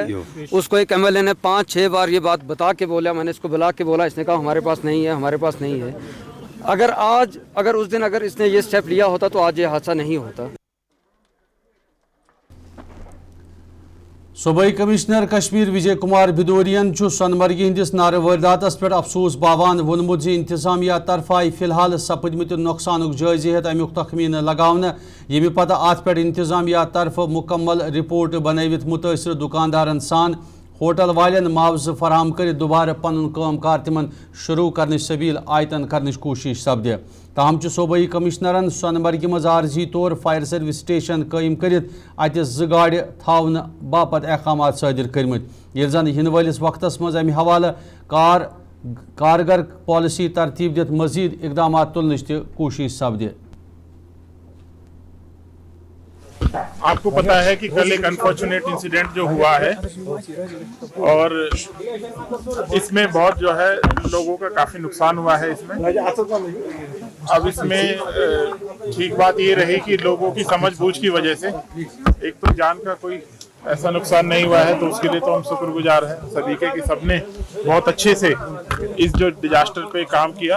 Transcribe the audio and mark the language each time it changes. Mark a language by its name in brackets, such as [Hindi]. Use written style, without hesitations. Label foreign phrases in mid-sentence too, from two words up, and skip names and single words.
[Hindi] उसको एक एमएलए ने 5-6 बार ये बात बता के बोला, मैंने इसको बुला के बोला, इसने कहा हमारे पास नहीं है, हमारे पास नहीं है। अगर उस दिन इसने ये स्टेप लिया होता तो आज ये हादसा नहीं होता। [Kashmiri] सूबाई कमिश्नर कश्मीर विजय कुमार बिदोरियन सोनमर्ग हंदिस नार वारदातस पे अफसोस बावान वोनमुत इंतजामिया तरफ आई फिलहाल सपदमत नुकसान जायजे हेत अमुक तखमीन लगावन, यमि पत अत पे इंतजामिया तरफ मुकम्मल रिपोर्ट बनवित मुतासर दुकानदारन सान होटल वालन मुआवज फराम कर दोबारा पन कामकार तिमन शुरू करने सबील आयतन करने कोशिश सपदे। ताहम सूबाई कमिश्नरन सोनमर्ग मज आर्जी तौर [English] fire service station [Kashmiri] कायम करित अत 2 गाड़ थावन बापत अहकाम सादिर कर्मित, ये जन इन वालिस वक्तस मज अमि हवाले कारगर पॉलिसी तरतीब दित मजीद इकदाम तुलने कोशिश सपदे। [Hindi] आपको पता है कि कल एक [English] unfortunate incident [Hindi] जो हुआ है और इसमें बहुत जो है लोगों का काफी नुकसान हुआ है इसमें। अब इसमें ठीक बात ये रही कि लोगों की समझ बूझ की वजह से एक तो जान का कोई ऐसा नुकसान नहीं हुआ है, तो उसके लिए तो हम शुक्रगुजार हैं सभी के कि सबने बहुत अच्छे से इस जो डिजास्टर पे काम किया।